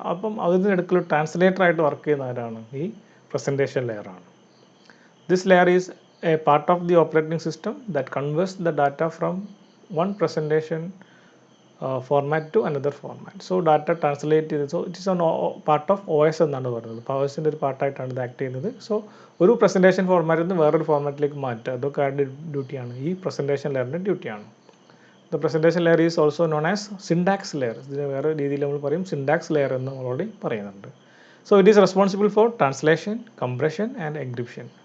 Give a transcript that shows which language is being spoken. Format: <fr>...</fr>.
<ml>അപ്പം അതിനിടയ്ക്കുള്ള ട്രാൻസ്ലേറ്ററായിട്ട് വർക്ക് ചെയ്യുന്ന ആരാണ്? ഈ presentation ലെയറാണ്.</ml> <en>This layer is a part of the operating system that converts the data from one presentation format to another format. So data translate ചെയ്ത്, so it is a part of OS</en> <ml>എന്നാണ് പറയുന്നത്. അപ്പോൾ OSൻ്റെ ഒരു പാർട്ടായിട്ടാണ് ഇത് act ചെയ്യുന്നത്. So ഒരു presentation ഫോർമാറ്റിൽ നിന്ന് വേറൊരു ഫോർമാറ്റിലേക്ക് മാറ്റുക, അതൊക്കെ ആരുടെ ഡ്യൂട്ടിയാണ്? ഈ പ്രസൻറ്റേഷൻ ലെയറിൻ്റെ ഡ്യൂട്ടിയാണ്.</ml> <en>The presentation layer is also known as syntax layer.</en> <ml>ഇതിന് വേറെ രീതിയിൽ നമ്മൾ പറയും സിൻടാക്സ് ലെയർ എന്ന് നമ്മളോട് പറയുന്നുണ്ട്.</ml> <en>So it is responsible for translation, compression and encryption.</en>